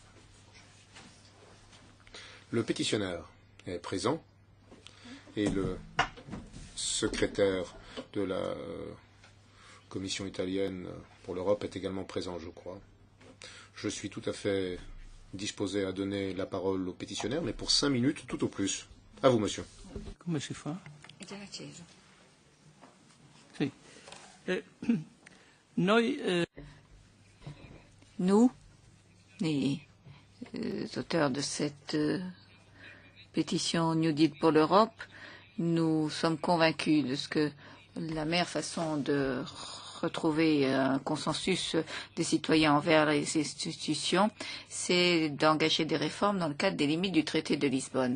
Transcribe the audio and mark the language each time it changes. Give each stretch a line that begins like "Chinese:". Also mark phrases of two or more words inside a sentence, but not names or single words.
French: Le pétitionnaire est présent et le secrétaire de la Commission italienne pour l'Europe est également présent, je crois. Je suis tout à fait disposé à donner la parole au pétitionnaire, mais pour 5 minutes tout au plus. À vous, monsieur.
Italian: Come si fa? È già acceso. Sì. Noi,
French: Nous, les auteurs de cette pétition New Deal pour l'Europe, nous sommes convaincus de ce que la meilleure façon de retrouver un consensus des citoyens envers les institutions, c'est d'engager des réformes dans le cadre des limites du traité de Lisbonne.